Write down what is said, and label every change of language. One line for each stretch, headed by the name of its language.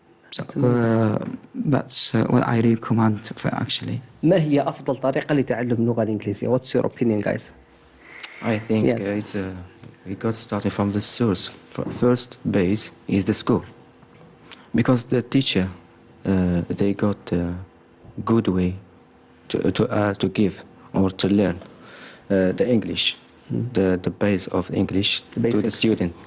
English: So that's what I recommend for actually.
Arabic: ما هي أفضل طريقة لتعلم اللغة الإنجليزية?
English: What's your opinion, guys? I think Yes. it's we got started from the source. First base is the school, because the teacher they got a good way to give or to learn the English, the base of English to the student.